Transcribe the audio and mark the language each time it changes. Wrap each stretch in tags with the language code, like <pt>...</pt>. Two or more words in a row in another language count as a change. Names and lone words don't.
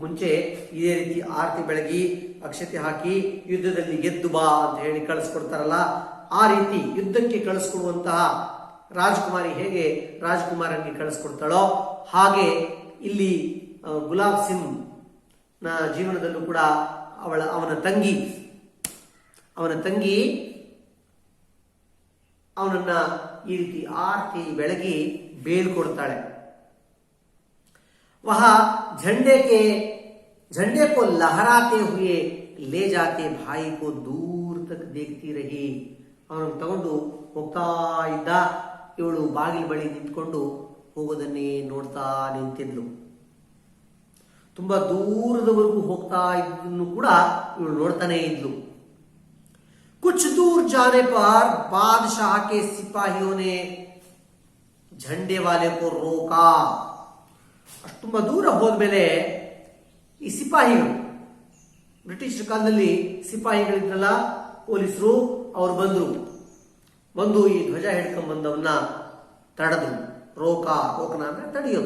<kn>ಮುಂಚೆ ಇದೇ ರೀತಿ ಆರತಿ ಬೆಳಗಿ ಅಕ್ಷತೆ ಹಾಕಿ ಯುದ್ಧದಲ್ಲಿ ಗೆದ್ದು ಬಾ ಅಂತ ಹೇಳಿ ಕಳಿಸ್ಕೊಡ್ತಾರಲ್ಲ, ಆ ರೀತಿ ಯುದ್ಧಕ್ಕೆ ಕಳಿಸ್ಕೊಡುವಂತಹ ರಾಜಕುಮಾರಿ ಹೇಗೆ ರಾಜಕುಮಾರನಿಗೆ ಕಳಿಸ್ಕೊಡ್ತಾಳೋ ಹಾಗೆ ಇಲ್ಲಿ ಗುಲಾಬ್ ಸಿಂಗ್ ನ ಜೀವನದಲ್ಲೂ ಕೂಡ ಅವನ ತಂಗಿ ಅವನನ್ನ ಈ ರೀತಿ ಆರತಿ ಬೆಳಗಿ ಬೇಳ್ಕೊಡ್ತಾಳೆ.</kn> <hi>वह झंडे को लहराते हुए ले जाते भाई को दूर तक देखती रही.</hi> <kn>ಅವನನ್ನು ತಗೊಂಡು ಹೋಗ್ತಾ ಇದ್ದ. ಇವಳು ಬಾಗಿಲ ಬಳಿ ನಿಂತ್ಕೊಂಡು ಹೋಗೋದನ್ನೇ ನೋಡ್ತಾ ನಿಂತಿದ್ಲು. ತುಂಬಾ ದೂರದವರೆಗೂ ಹೋಗ್ತಾ ಇದ್ದನ್ನು ಕೂಡ ಇವಳು ನೋಡ್ತಾನೆ ಇದ್ಲು.</kn> <hi>कुछ दूर जाने पर बादशाह के सिपाहियों ने झंडे वाले को रोका.</hi> <kn>ತುಂಬಾ ದೂರ ಹೋದ್ಮೇಲೆ ಈ ಸಿಪಾಹಿಗಳು, ಬ್ರಿಟಿಷ್ ಕಾಲದಲ್ಲಿ ಸಿಪಾಹಿಗಳಿದ್ರಲ್ಲ, ಪೊಲೀಸರು, ಅವ್ರು ಬಂದು ಈ ಧ್ವಜ ಹಿಡ್ಕೊಂಡ್ ಬಂದವನ್ನ ತಡೆದ್ರು. ರೋಕನ ಅಂದ್ರೆ ತಡೆಯೋದು.</kn>